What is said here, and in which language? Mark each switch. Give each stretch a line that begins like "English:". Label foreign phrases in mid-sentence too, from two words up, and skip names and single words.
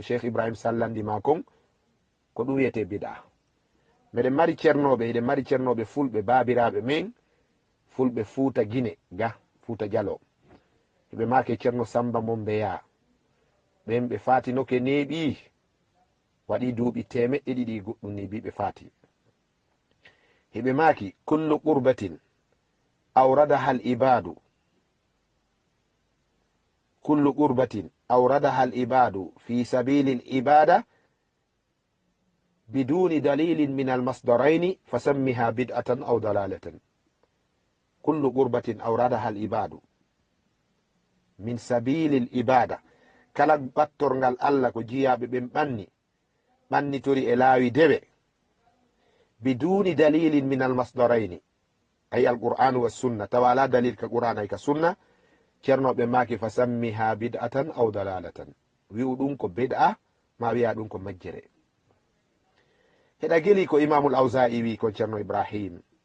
Fula: cheikh ibrahim sallandima kon ko ɗum wiyete bid'a meɗen mari ceernoɓe eɗen mari ceernoɓe fulɓe babiraɓe men fulɓe fuuta guine ga fuuta dialo ɓe make ceerno samba mon beya ɓen ɓe fatinoke neeɓi waɗi duuɓi 200 goɗɗum ni bi ɓe fati heɓe maki
Arabic: كل قربة أوردها العباد كل قربة أوردها العباد في سبيل العبادة بدون دليل من المصدرين فسمها بدعة أو ضلالة كل قربة أوردها العباد من سبيل العبادة
Fula: kala battorngal allah ko jiyaɓe ɓen ɓannitori e laawi dewe
Arabic: بدون دليل من المصدرين أي القرآن والسنة
Fula: tawa ala dalil ka qur'an ay ka sunna ceernoɓe maki
Arabic: فسمها بدعة أو ضلالة
Fula: wi'u ɗum ko bid'a ma wiya ɗum ko majjere heɗa geli ko imamul awza'i wi kon ceerno ibrahim